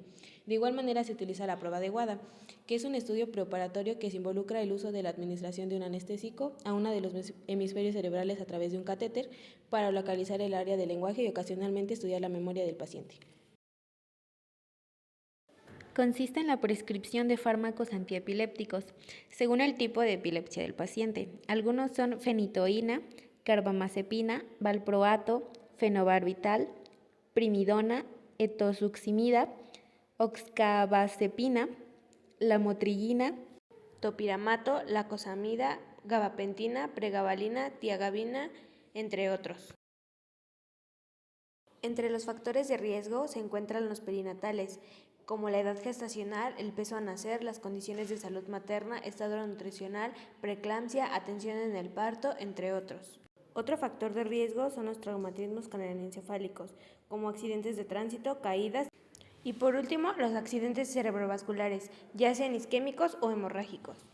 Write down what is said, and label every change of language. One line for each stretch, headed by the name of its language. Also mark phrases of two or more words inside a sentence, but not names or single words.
Spanish: De igual manera se utiliza la prueba de WADA, que es un estudio preoperatorio que se involucra el uso de la administración de un anestésico a uno de los hemisferios cerebrales a través de un catéter para localizar el área del lenguaje y ocasionalmente estudiar la memoria del paciente. Consiste en la prescripción de fármacos antiepilépticos, según el tipo de epilepsia del paciente. Algunos son fenitoína, carbamazepina, valproato, fenobarbital, primidona, etosuximida, oxcabazepina, lamotrigina, Topiramato, lacosamida, gabapentina, pregabalina, tiagabina, entre otros. Entre los factores de riesgo se encuentran los perinatales, como la edad gestacional, el peso a nacer, las condiciones de salud materna, estado nutricional, preeclampsia, atención en el parto, entre otros. Otro factor de riesgo son los traumatismos craneoencefálicos, como accidentes de tránsito, caídas y por último los accidentes cerebrovasculares, ya sean isquémicos o hemorrágicos.